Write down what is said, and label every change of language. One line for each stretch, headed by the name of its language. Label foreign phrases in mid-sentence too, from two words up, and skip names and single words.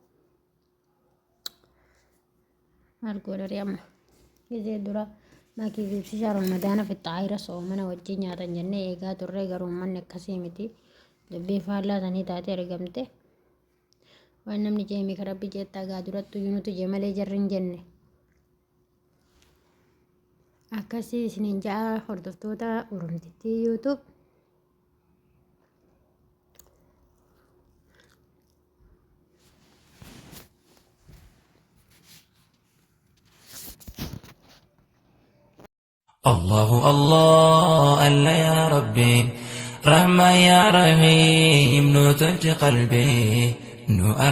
Oromo: maal godhari amma gisee dura maakii ibsishaa ramadaana fixaayira soomana wajjin nyaatan jennee eegaa turre garuu uummanni akkasii miti dubbii faallaa sanii taate argamte waan namni jeemii karabbi jettaa gaa durattu yuunutu jee malee jarri hin jenne akkasii isiniin ja'a hordoftoota Oromtittii YouTube.
Arabic: الله الله ألا يا ربي رحمة يا رحيم نو تلج قلبي نو